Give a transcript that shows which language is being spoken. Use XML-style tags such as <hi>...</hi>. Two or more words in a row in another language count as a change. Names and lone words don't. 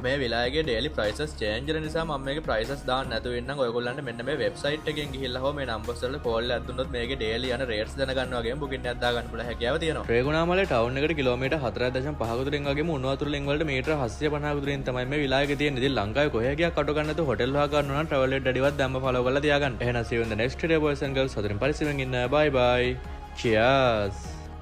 <si>මේ විලායකේ</si> <en>daily prices change</en> <si>වෙන නිසා මම මේකේ ප්‍රයිසස් දාන්න නැතුව ඉන්නම්. ඔයගොල්ලන්ට මෙන්න මේ වෙබ්සයිට් එකෙන් ගිහිල්ලා හෝ මේ නම්බර්ස් වලට කෝල් එකක් දුන්නොත් මේකේ ඩේලි යන රේට්ස් දැනගන්න වගේම බුකින් එකක් දාගන්න පුළුවන් හැකියාව තියෙනවා. රේගුණාමලේ ටවුන් එකට කිලෝමීටර් 4.5 දුරින් වගේම උණු වතුර ලිංග වලට මීටර 750 දුරින් තමයි මේ විලායක තියෙන්නේ. ඉතින් ලංකාවේ කොහේ ගියක් අට ගන්න නැතුව හොටෙල් හොයා ගන්න නම් travel with daddy වත් දැම්ම follow කරලා තියාගන්න. එහෙනම්</si> <en>see you in the next video boys and girls.</en> <si>සතුටින් පරිස්සමෙන් ඉන්න.</si> <en>bye bye. cheers.</en>